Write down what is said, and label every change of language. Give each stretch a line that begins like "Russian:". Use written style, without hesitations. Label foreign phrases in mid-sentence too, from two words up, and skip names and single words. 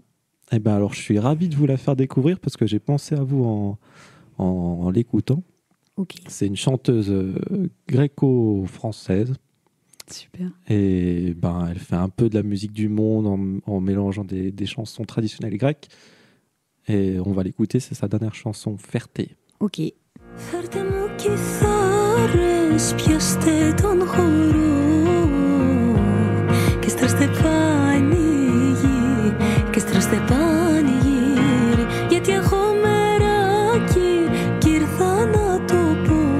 French: Eh bien alors, je suis ravi de vous la faire découvrir parce que j'ai pensé à vous en l'écoutant. Ok. C'est une chanteuse gréco-française Super. et elle fait un peu de la musique du monde en mélangeant des chansons traditionnelles grecques. Et on va l'écouter, c'est sa dernière chanson, Ferté. Ok.
Greek: Φέρτε μου κιθάρες, πιάστε τον χορό και στρέψτε πανηγύρι, και στρέψτε πανηγύρι, γιατί έχω μεράκι κι ήρθα να το πω.